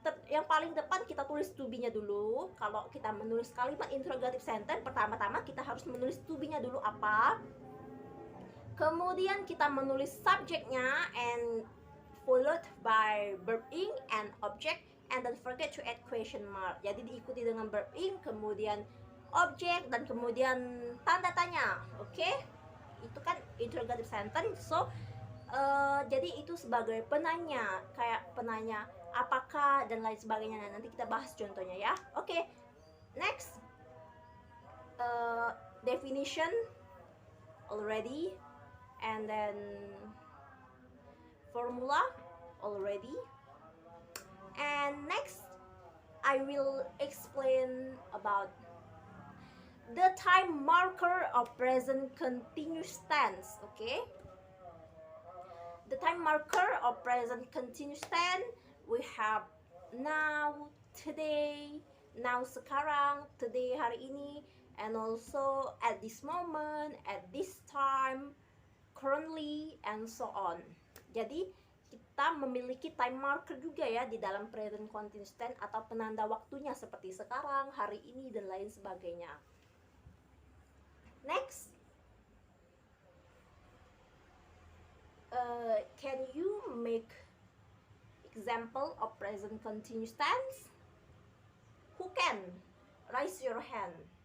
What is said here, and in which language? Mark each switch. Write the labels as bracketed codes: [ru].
[id] Yang paling depan kita tulis to be-nya dulu. Kalau kita menulis kalimat interrogative sentence, pertama-tama kita harus menulis to be-nya dulu apa. Kemudian kita menulis subjeknya [en] and followed by verb ing and object, and don't forget to add question mark. [id] Jadi diikuti dengan verb ing, kemudian objek, dan kemudian tanda tanya. Oke? Itu kan interrogative sentence. So jadi itu sebagai penanya, kayak penanya apakah dan lain sebagainya. Nah, nanti kita bahas contohnya ya. Oke. [en] Next, definition already, and then formula already, And next, I will explain about the time marker of present continuous tense. Okay, the time marker of present continuous tense we have now, today, now [id] sekarang, [en] today [id] hari ini, [en] and also at this moment, at this time, currently, and so on. [id] Jadi kita memiliki time marker juga ya di dalam present continuous tense atau penanda waktunya seperti sekarang, hari ini, dan lain sebagainya. [en] Next, can you make example of present continuous tense? Who can? Raise your hand.